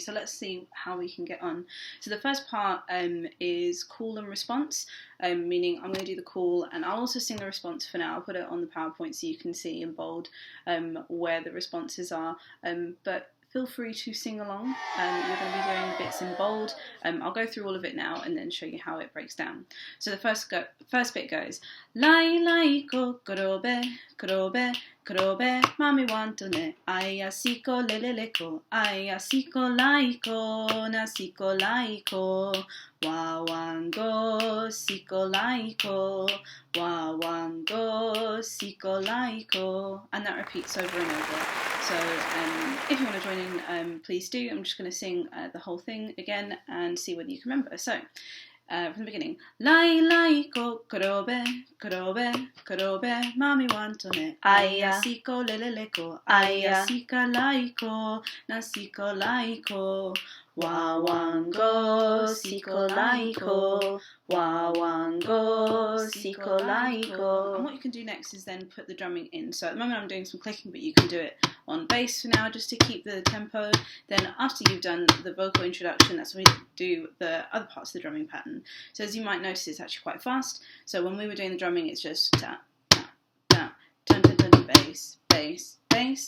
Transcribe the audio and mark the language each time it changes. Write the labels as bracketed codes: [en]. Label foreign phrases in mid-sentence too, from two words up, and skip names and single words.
[en] So let's see how we can get on. So the first part is call and response, meaning I'm going to do the call and I'll also sing the response for now. I'll put it on the PowerPoint so you can see in bold where the responses are, but feel free to sing along. We're going to be doing bits in bold. I'll go through all of it now and then show you how it breaks down. So the first bit goes lai lai ko korobe korobe korobe mami wanto ne aya siko lelele ko aya siko laiko na siko laiko wa wango siko laiko wa wango siko laiko, and that repeats over and over. So if you want to join in, please do. I'm just going to sing the whole thing again and see whether you can remember. So from the beginning. Lai lai ko karobe, karobe, karobe, mami wantone. Aya siko leleleko, aya sika laiko, nasiko laiko. Wawango siko laiko, wawango siko laiko. And what you can do next is then put the drumming in. So at the moment I'm doing some clicking, but you can do it on bass for now just to keep the tempo. Then after you've done the vocal introduction, that's when we do the other parts of the drumming pattern. So as you might notice, it's actually quite fast. So when we were doing the drumming, it's just ta, ta, ta, dun, dun, dun, bass, bass, bass.